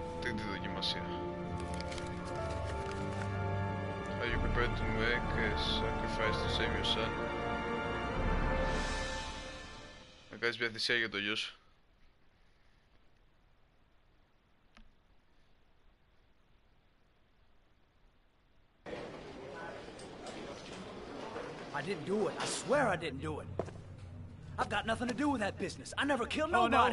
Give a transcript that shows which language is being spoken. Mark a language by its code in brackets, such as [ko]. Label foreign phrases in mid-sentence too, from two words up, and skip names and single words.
[el] τρίτη δοκιμασία. [en] Are you prepared to make a sacrifice to save your son? [el] Να κάνεις μια θυσία για το γιο σου. [en] I didn't do it. I swear I didn't do it. I've got nothing to do with that business. I never killed nobody.